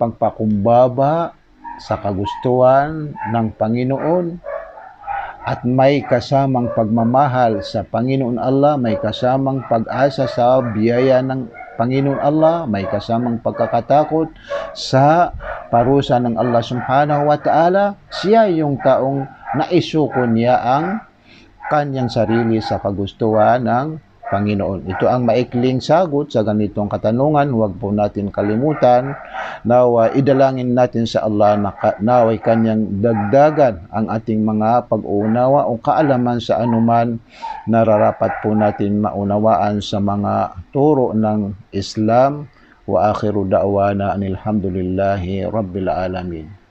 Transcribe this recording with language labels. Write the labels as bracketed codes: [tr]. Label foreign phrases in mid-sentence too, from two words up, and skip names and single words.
[tl] pagpakumbaba sa kagustuhan ng Panginoon, at may kasamang pagmamahal sa Panginoon Allah, may kasamang pag-asa sa biyaya ng Panginoon Allah, may kasamang pagkakatakot sa parusa ng Allah [ar] سبحانه وتعالى, [tl] siya yung taong naisuko niya ang kanyang sarili sa kagustuhan ng Panginoon. Ito ang maikling sagot sa ganitong katanungan. Huwag po natin kalimutan na idalangin natin sa Allah na naway kanyang dagdagan ang ating mga pag-uunawa o kaalaman sa anuman nararapat po natin maunawaan sa mga turo ng Islam. [ar] وآخر دعوانا أن الحمد لله رب العالمين.